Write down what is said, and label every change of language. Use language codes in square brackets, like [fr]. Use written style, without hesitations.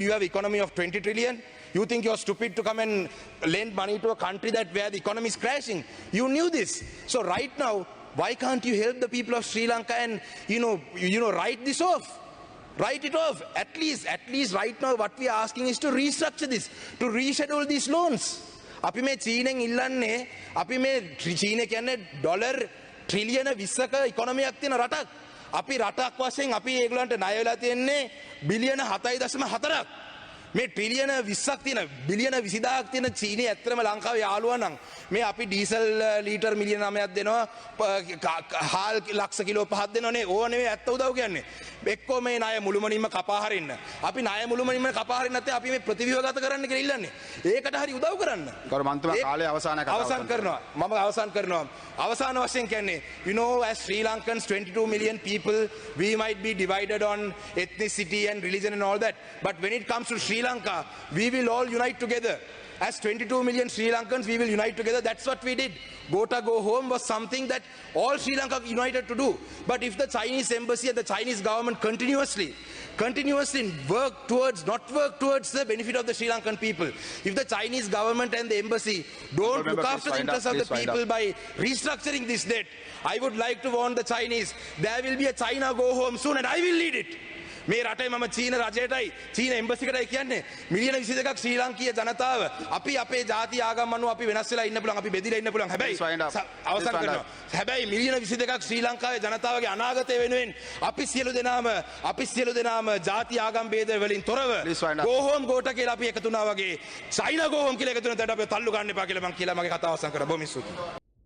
[en] You have economy of 20 trillion. You think you're stupid to come and lend money to a country where the economy is crashing. You knew this. So right now, why can't you help the people of Sri Lanka and, write this off? Write it off. At least right now, what we are asking is to restructure this, to reschedule these loans. [si] අපි මේ චීනෙන් ඉල්ලන්නේ අපි මේ චීන කියන්නේ dollar ට්‍රිලියන 20ක ඉකොනොමියක් තියෙන රටක්. අපි රටක් වශයෙන් අපි ඒගොල්ලන්ට ණය වෙලා තියෙන්නේ බිලියන 7.4ක්. මේ ට්‍රිලියන 20ක් තියෙන බිලියන 20000ක් තියෙන චීනයේ ඇත්තටම ලංකාවේ යාළුවා නම් මේ අපි ඩීසල් ලීටර් මිලියන 9ක් දෙනවා හාල් ලක්ෂ කිලෝ 5ක් දෙනවනේ ඕව නෙවෙයි ඇත්ත උදව් කියන්නේ එක්කෝ මේ ණය මුළුමනින්ම කපා හරින්න අපි ණය මුළුමනින්ම කපා හරින්න නැත්නම් අපි මේ ප්‍රතිව්‍යුහගත කරන්න කියලා ඉල්ලන්නේ ඒකට හරි උදව් කරන්න ගරු මන්ත්‍රීතුමා කාලය අවසන් කරනවා මම අවසන් කරනවා අවසාන වශයෙන් කියන්නේ [en] as Sri Lankans 22 million people we might be divided on ethnicity and religion and all that but when it comes to Sri Lanka, we will all unite together. As 22 million Sri Lankans, we will unite together. That's what we did. Go home was something that all Sri Lanka united to do. But if the Chinese embassy and the Chinese government continuously not work towards the benefit of the Sri Lankan people, if the Chinese government and the embassy don't look after the interests of the people by restructuring this debt, I would like to warn the Chinese, there will be a China go home soon and I will lead it. [si] මේ රටේ මම චීන රජයටයි චීන එම්බසිකටයි කියන්නේ මිලියන 22ක් ශ්‍රී ලාංකීය ජනතාව අපි අපේ ජාති ආගම් අනුව අපි වෙනස් වෙලා ඉන්න පුළුවන් අපි බෙදිලා ඉන්න පුළුවන් හැබැයි අවසන් කරනවා හැබැයි මිලියන 22ක් ශ්‍රී ලංකාවේ ජනතාවගේ අනාගතය වෙනුවෙන් අපි සියලු දෙනාම ජාති ආගම් ભેද වලින් තොරව [en] go home [si] ගෝට කියලා අපි එකතු වුණා වගේ [en] China go home [si] කියලා එකතු වෙනතට අපි තල්ලු ගන්න එපා කියලා මම කියලා මගේ කතාව අවසන් කරා බොහොම ස්තුතියි